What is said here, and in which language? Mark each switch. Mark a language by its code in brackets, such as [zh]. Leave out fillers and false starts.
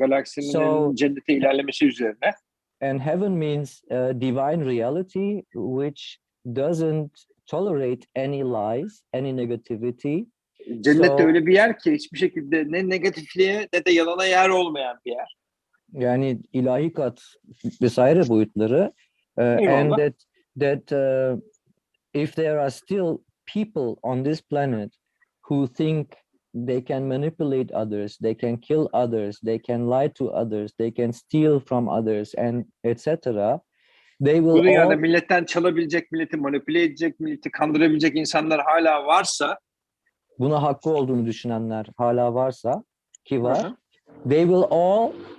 [tr] galaksinin cennete ilerlemesi üzerine. [en] And heaven means divine reality which doesn't tolerate any lies, any negativity. [tr] Cennet de öyle bir yer ki hiçbir şekilde ne negatifliğe ne de yalana yer olmayan bir yer. Yani ilahi kat vesaire boyutları. [en] And that if there are still people on this planet who think they can manipulate others, they can kill others, they can lie to others, they can steal from others, and etc. They will. [tr] Bu dünyada milletten çalabilecek, milleti manipüle edecek, milleti kandırabilecek insanlar hala varsa, buna hakkı olduğunu düşünenler hala varsa ki var, [en] they will all